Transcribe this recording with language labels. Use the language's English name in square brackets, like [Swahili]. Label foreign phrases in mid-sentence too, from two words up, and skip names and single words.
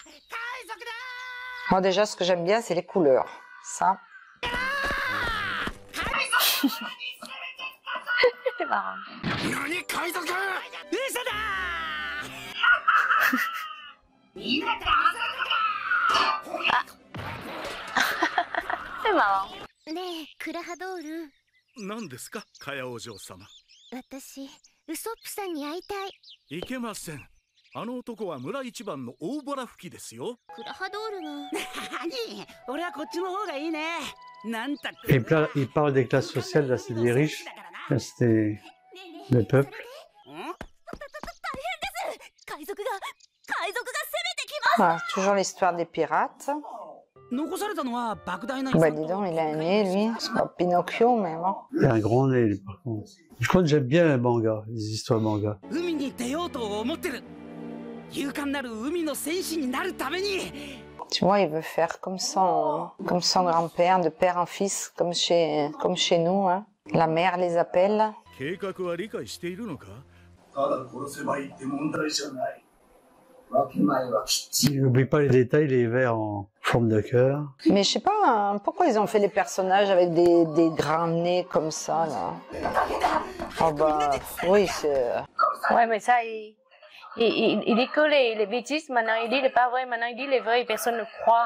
[French] Moi, déjà, ce que j'aime bien, c'est les couleurs. Ça. C'est marrant. C'est marrant. [Japanese] ねえクラハドール、何ですか、カヤお嬢様。私ウソップさんに会いたい。いけません。あの男は村一番の大ボラ吹きですよ。クラハドールが。何、俺はこっちの方がいいね。なんたって。 [French] Il parle des classes sociales, là c'est des riches, là c'était le peuple. [Japanese] 海賊が攻めてきます。 [French] Ah, toujours l'histoire des pirates. [Japanese] 残されたのは莫大な。 [French] Bah dis donc, il a un nez, lui. C'est pas Pinocchio, mais bon. Il a un grand nez, lui, par contre. Je crois que j'aime bien les mangas, les histoires manga. [Japanese] 海に出ようと思ってる。勇敢なる海の戦士になるために。 [French] Tu vois, il veut faire comme son grand-père, de père en fils, comme chez nous, hein. La mère les appelle. [Japanese] 計画は理解しているのか。ただ殺せばいいって問題じゃない。分け前はきっちり。 [French] Il n'oublie pas les détails, les vers en forme de cœur. Mais je sais pas hein, pourquoi ils ont fait les personnages avec des grands nez comme ça, là. Oh bah, oui, c'est... Ouais, mais ça, il dit que les bêtises, maintenant il dit les pas vrai, maintenant il dit les vrais et personne ne croit.